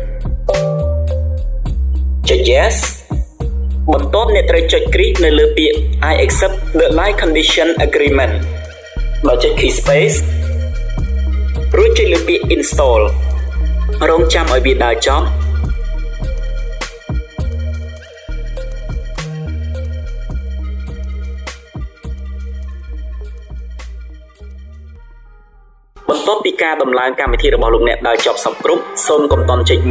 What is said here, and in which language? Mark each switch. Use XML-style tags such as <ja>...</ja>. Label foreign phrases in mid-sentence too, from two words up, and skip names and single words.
<km>ចុច yes បន្ទាប់អ្នកត្រូវចុចគ្រីសនៅលើពាក្យ</km> <en>I accept the like condition agreement</en> <km>ដោយចុច</km> <en>key space</en> <km>រួចចុចលើពាក្យ install រងចាំឲ្យវាដើរចប់ បន្ទាប់ពីការដំឡើងកម្មវិធីរបស់លោកអ្នកដល់ចប់សពគ្រប់សូមកុំតន់ចុចបិទ</km>